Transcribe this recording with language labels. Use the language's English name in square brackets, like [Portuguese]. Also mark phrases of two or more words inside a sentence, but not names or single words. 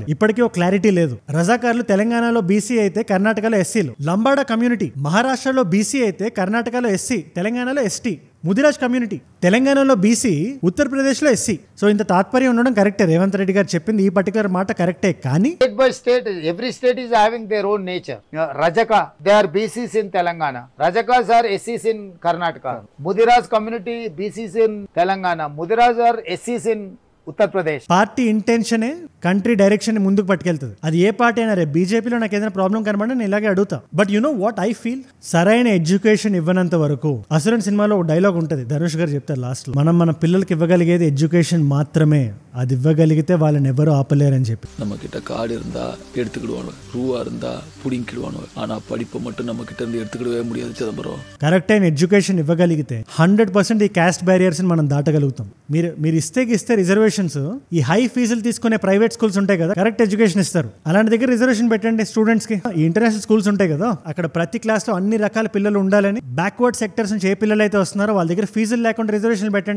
[Telugu] ఇప్పటికీ ఒక క్లారిటీ లేదు. రజాకార్లు తెలంగాణలో బీసీ అయితే కర్ణాటకలో ఎస్సీలు, లంబాడా కమ్యూనిటీ మహారాష్ట్రలో బీసీ అయితే కర్ణాటకలో ఎస్సీ, తెలంగాణలో ఎస్టీ. ముదిరాజ్ కమ్యూనిటీ తెలంగాణలో బీసీ, ఉత్తరప్రదేశ్లో ఎస్సీ. సో ఇంత తాత్పర్యం ఉండడం కరెక్టే. రేవంత్ రెడ్డి గారు చెప్పింది ఈ పర్టికులర్ మాట కరెక్టే. కానీ [English] state by state, every state is having their own nature. Rajaka, they are BCs in Telangana. Rajakas are SCs in Karnataka. Mudiraz community, BCs in Telangana. Mudiraz are SCs in ఉత్తరప్రదేశ్. [Telugu] పార్టీ ఇంటెన్షనే [English] country direction [Telugu] ని ముందుకు పట్టుకెళ్తుంది. అది ఏ పార్టీ అయినా రేపు బీజేపీలో నాకు ఏదైనా ప్రాబ్లం కనబడి నేను ఇలాగే అడుగుతా. [English] But you know what I feel, [Telugu] సరైన ఎడ్యుకేషన్ ఇవ్వనంత వరకు, అసురన్ సినిమాలో ఒక డైలాగ్ ఉంటుంది, ధనుష్ గారు చెప్తారు లాస్ట్ లో, మనం మన పిల్లలకి ఇవ్వగలిగేది ఎడ్యుకేషన్ మాత్రమే, అది ఇవ్వగలిగితే వాళ్ళని ఎవరు ఆపలేరని చెప్పి. [Tamil] நம்மகிட்ட காடு இருந்தா எடுத்துக்கிடுவானு, ரூவா இருந்தா புடிங்கிடுவானு, ஆனா படிப்பை மட்டும் நம்ம கிட்ட இருந்து எடுத்துக்கிடவே முடியாது చిదంబరం. [Telugu] కరెక్ట్ అయిన ఎడ్యుకేషన్ ఇవ్వగలిగితే 100% ఈ [English] caste barriers [Telugu] ని మనం దాటగలుగుతాం. మీరు ఇస్తే రిజర్వేషన్, ఈ హై ఫీజులు తీసుకునే [English] private schools [Telugu] ఉంటాయి కదా, [English] correct education [Telugu] ఇస్తారు. అలాంటి దగ్గర రిజర్వేషన్ పెట్టండి స్టూడెంట్స్ కి. ఈ [English] international schools [Telugu] ఉంటాయి కదా, అక్కడ ప్రతి క్లాస్ లో అన్ని రకాల పిల్లలు ఉండాలని, [English] backward sectors [Telugu] నుంచి ఏ పిల్లలు అయితే వస్తున్నారో వాళ్ళ దగ్గర ఫీజులు లేకుండా రిజర్వేషన్ పెట్టండి.